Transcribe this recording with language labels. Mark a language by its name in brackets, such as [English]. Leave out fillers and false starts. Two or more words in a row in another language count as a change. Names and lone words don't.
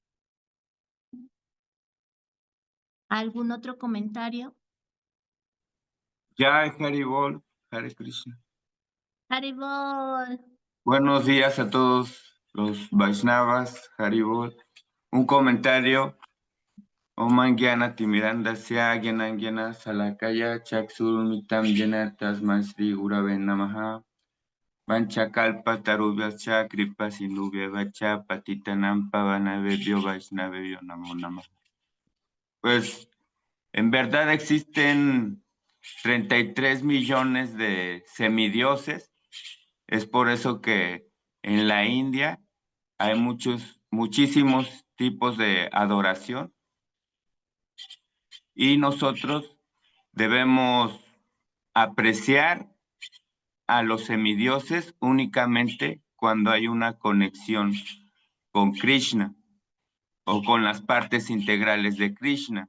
[Spanish] ¿Algún otro comentario? Jai Haribol, Hare Krishna. Haribol. Buenos días a todos los Vaishnavas, Haribol. Un comentario. [Sanskrit] ॐ अज्ञान तिमिरान्धस्य ज्ञानाञ्जन शलाकया चक्षुरुन्मीलितं येन तस्मै श्री गुरवे नमः. वाञ्छाकल्प तरुभ्यश्च कृपा सिन्धुभ्य पतितानां पावनेभ्यो वैष्णवेभ्यो नमो नमः. [Spanish] Pues en verdad existen 33 millones de semidioses. Es por eso que en la India hay muchísimos tipos de adoración y nosotros debemos apreciar a los semidioses únicamente cuando hay una conexión con Krishna o con las partes integrales de Krishna.